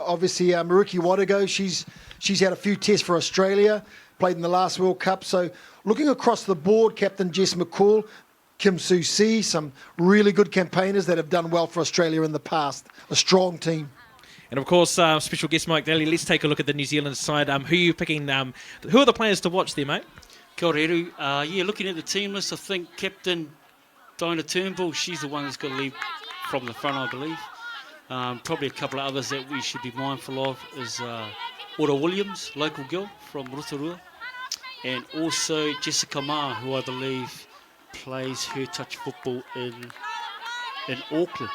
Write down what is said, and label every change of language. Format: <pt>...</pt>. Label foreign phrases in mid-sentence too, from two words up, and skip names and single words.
<en>Obviously, Mariki Wadago, she's had a few tests for Australia, played in the last World Cup. So looking across the board, Captain Jess McCall, Kim Sue See, some really good campaigners that have done well for Australia in the past. A strong team. And of course, special guest Mike Daly. Let's take a look at the New Zealand side. Who are you picking? Who are the players to watch there, mate?</en> <mi>Kia ora Eru.</mi> <en>Looking at the team list, I think Captain Dinah Turnbull, she's the one that's got to lead from the front, I believe. Probably a couple of others that we should be mindful of is Ora Williams, local girl from Rotorua, and also Jessica Ma, who I believe plays her touch football in Auckland.</en>